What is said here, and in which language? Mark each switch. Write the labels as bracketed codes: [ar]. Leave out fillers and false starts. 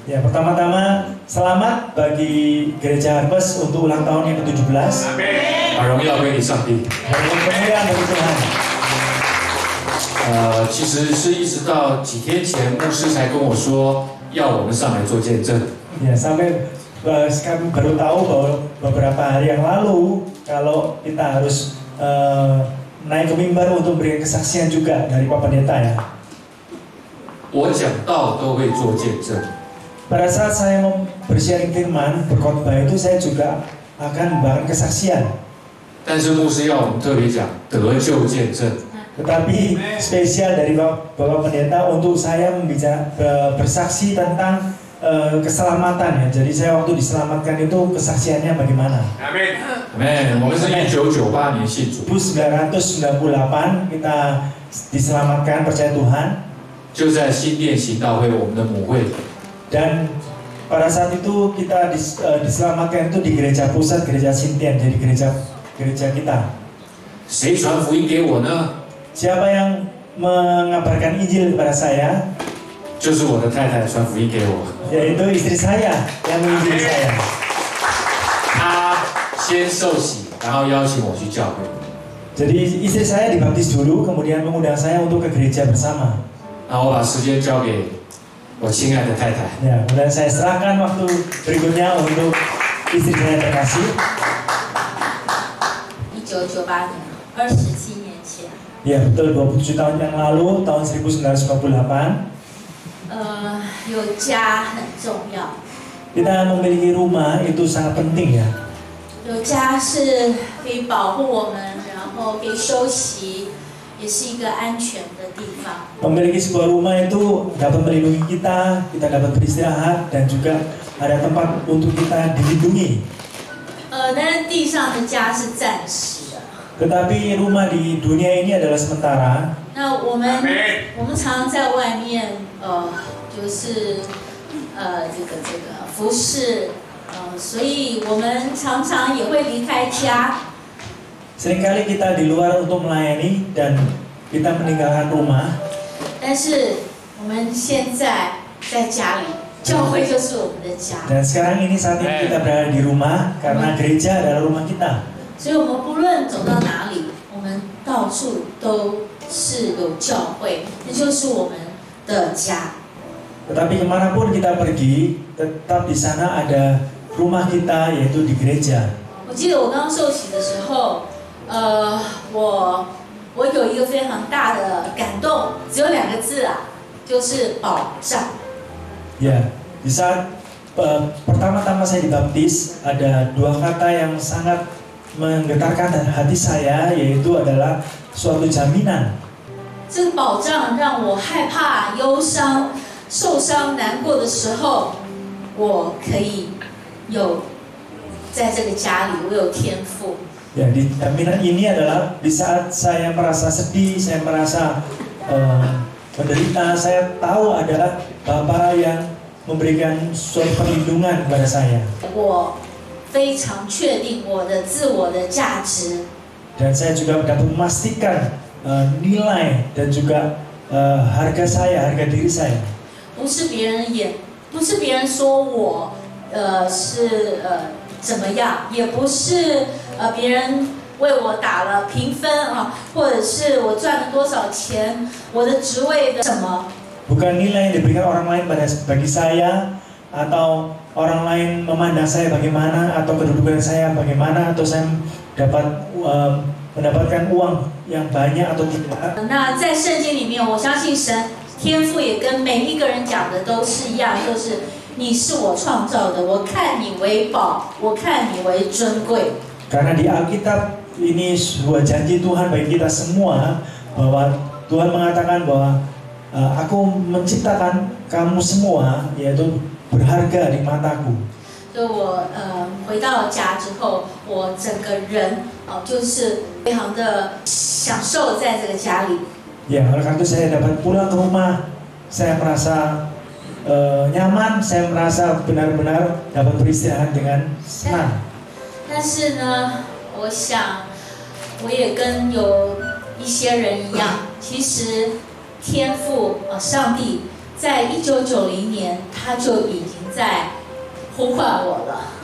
[id] Ya, pertama-tama selamat bagi Gereja Harvest untuk ulang tahun yang ke-17. [zh] 把荣耀归给上帝。 [id] Kemuliaan bagi Tuhan. [zh] 其实是一直到几天前，牧师才跟我说要我们上来做见证。 [id] Ya, sampai kami baru tahu bahwa beberapa hari yang lalu kalau kita harus naik ke mimbar untuk berikan kesaksian juga dari Pak Pendeta ya. [zh] 我讲道都会做见证。 [id] Pada saat saya mau bersharing firman, berkhotbah itu saya juga akan membawakan kesaksian. [zh] 但是牧师要我们特别讲得救见证。 [id] Tetapi spesial dari Bapak Pendeta untuk saya bersaksi tentang keselamatan ya. Jadi saya waktu diselamatkan itu kesaksiannya bagaimana? [zh] Amin. Amin. 我们是1998年信主。 [id] 1998 kita diselamatkan percaya Tuhan. [zh] 就在新店行道会我们的母会。 [id] Dan pada saat itu kita diselamatkan itu di gereja pusat, gereja Sintian, jadi gereja kita. [zh] 谁传福音给我呢？ [id] Siapa yang mengabarkan Injil kepada saya? [zh] 就是我的太太传福音给我。 [id] Yaitu istri saya yang menginjili saya. [zh] 她先受洗，然后邀请我去教会。 [id] Jadi istri saya dibaptis dulu, kemudian mengundang saya untuk ke gereja bersama. [zh] 然后我把时间交给我亲爱的太太。 [id] Ya, kemudian saya serahkan waktu berikutnya untuk istri saya terkasih. [zh] 1998年，27年前。 [id] Ya, betul 27 tahun yang lalu, tahun 1998. [zh] 有家很重要。 [id] Kita memiliki rumah itu sangat penting ya. [zh] 有家是可以保护我们，然后可以休息，也是一个安全的地方。 [id] Memiliki sebuah rumah itu dapat melindungi kita, kita dapat beristirahat dan juga ada tempat untuk kita dilindungi. [zh] 但是地上的家是暂时的。 [id] Tetapi rumah di dunia ini adalah sementara. [zh] 那我们常常在外面，就是这个服侍，所以我们常常也会离开家。 [id] Seringkali kita di luar untuk melayani dan kita meninggalkan rumah. [zh] 但是我们现在在家里，教会就是我们的家。 [id] Dan sekarang ini saat ini kita berada di rumah karena gereja adalah rumah kita. [zh] 所以我们不论走到哪里，我们到处都是有教会，那就是我们的家。 [id] Tetapi kemanapun kita pergi, tetap di sana ada rumah kita, yaitu di gereja. [zh] 我记得我刚受洗的时候，我有一个非常大的感动，只有2个字啊，就是保障。 [id] Ya, di saat pertama-tama saya dibaptis, ada 2 kata yang sangat menggetarkan hati saya, yaitu adalah suatu jaminan. [zh] 这个保障让我害怕、忧伤、受伤、难过的时候，我可以有在这个家里，我有天赋。 [id] Ya, di jaminan ini adalah di saat saya merasa sedih, saya merasa menderita, saya tahu adalah Bapa yang memberikan suatu perlindungan kepada saya. [zh] 我非常确定我的自我的价值。 [id] Dan saya juga dapat memastikan nilai dan juga harga saya, harga diri saya. [zh] 不是别人说我是怎么样，也不是别人为我打了评分啊，或者是我赚了多少钱，我的职位的什么。 [id] Bukan nilai yang diberikan orang lain bagi saya, atau orang lain memandang saya bagaimana, atau kedudukan saya bagaimana, atau saya dapat mendapatkan uang yang banyak atau tidak. [zh] 那在圣经里面，我相信神天父也跟每一个人讲的都是一样，就是你是我创造的，我看你为宝，我看你为尊贵。 [id] Karena di Alkitab ini sebuah janji Tuhan bagi kita semua, bahwa Tuhan mengatakan bahwa aku menciptakan kamu semua, yaitu berharga di mataku. [zh] 所以我回到家之后，我整个人就是非常的享受在这个家里。 [id] Ya, oleh karena itu saya dapat pulang ke rumah, saya merasa nyaman, saya merasa benar-benar dapat beristirahat dengan senang. [zh] 但是呢，我想我也跟有一些人一样，其实天父上帝在1990年他就已经在呼唤我了。